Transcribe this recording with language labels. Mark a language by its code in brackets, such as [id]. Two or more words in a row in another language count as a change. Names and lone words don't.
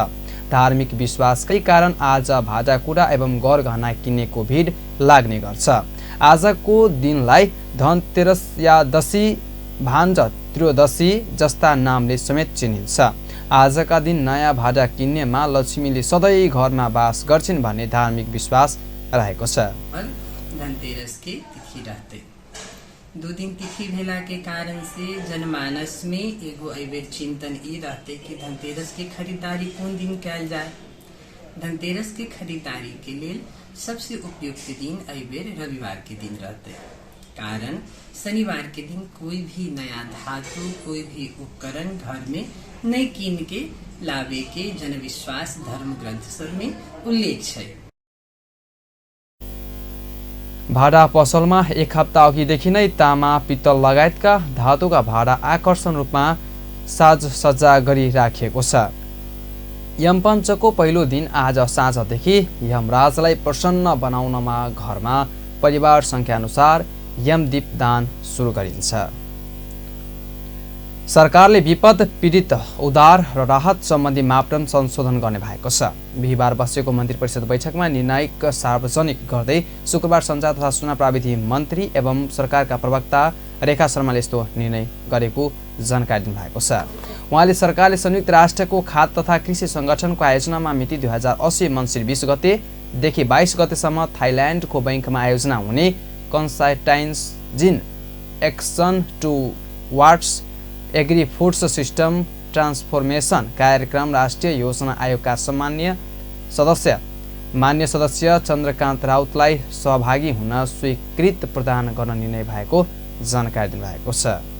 [ne] धार्मिक विश्वासकै कारण आज भाँडाकुँडा एवं गरगहना किन्नेको भिड लाग्ने गर्छ। आजको दिनलाई धनतेरस या दशी, भान्ज त्रयोदशी जस्ता नामले समेत चिनिन्छ। आजका दिन नयाँ भाँडा किन्नेमा लक्ष्मीले सधैँ घरमा वास गर्छिन् भन्ने धार्मिक विश्वास रहेको छ। [bho] धनतेरस की तिथि रहते 2 दिन तिथि भेला के कारण से जनमानस में एगो अबेर चिंतन ई रहते कि धनतेरस की खरीदारी कौन दिन कैल जाए। धनतेरस की खरीदारी के लिए सबसे उपयुक्त दिन अबेर रविवार के दिन रहते। कारण शनिवार के दिन कोई भी नया धातु, कोई भी उपकरण घर में नहीं कीन के लावे के जनविश्वास धर्म ग्रंथ सब में उल्लेख है। [ne] भाडा पसलमा एक हप्ता अघिदेखि नै तामा, पित्तल लगायतका धातुका भाडा आकर्षण रूपमा साजसज्जा गरी राखिएको छ। यमपञ्चको पहिलो दिन आज साँझदेखि यमराजलाई प्रसन्न बनाउनमा घरमा परिवार संख्या अनुसार यमदीप दान सुरु गरिन्छ। सरकारले विपद पीडित उद्धार र राहत सम्बन्धी मापदण्ड संशोधन गर्ने भएको छ। बिहिबार बसेको मन्त्री परिषद बैठकमा निर्णायक सार्वजनिक गर्दै शुक्रबार सञ्चार तथा सूचना प्रविधि मन्त्री एवं सरकारका प्रवक्ता रेखा शर्माले यस्तो निर्णय गरेको जानकारी दिनुभएको छ। उहाँले सरकारले संयुक्त राष्ट्रको खाद्य तथा कृषि संगठनको आयोजनामा मिति 2080 मङ्सिर 20 गतेदेखि 22 गतेसम्म थाइल्याण्डको बैङ्कमा आयोजना हुने कन्साइटाइन्जिन एक्सन टुवार्ड्स एग्री फूड्स सिस्टम ट्रान्सफर्मेसन कार्यक्रम राष्ट्रिय योजना आयोगका मान्य सदस्य चन्द्रकान्त राउतलाई सहभागी हुन स्वीकृत प्रदान गर्न निर्णय भएको जानकारी दिनुभएको छ।